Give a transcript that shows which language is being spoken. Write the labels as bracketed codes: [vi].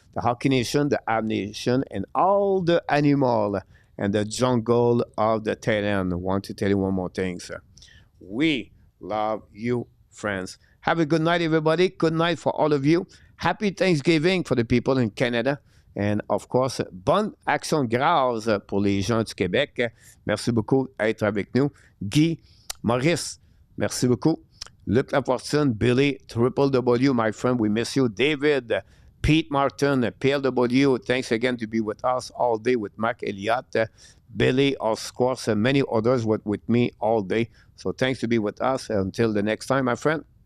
[en] The Hockey Nation, the Ab Nation, and all the animal and the jungle of the Thailand. I want to tell you one more thing, sir. We love you, friends. Have a good night, everybody. Good night for all of you. Happy Thanksgiving for the people in Canada. And of course, [fr] bonne action de grâce pour les gens du Québec. Merci beaucoup d'être avec nous. Guy, Maurice, merci beaucoup. [en] Luc Lafortune, Billy, Triple W, my friend, we miss you. David, Pete Martin, PLW, thanks again to be with us all day with Mark Elliott. Billy, of course, and many others were with me all day. So thanks to be with us. Until the next time, my friend.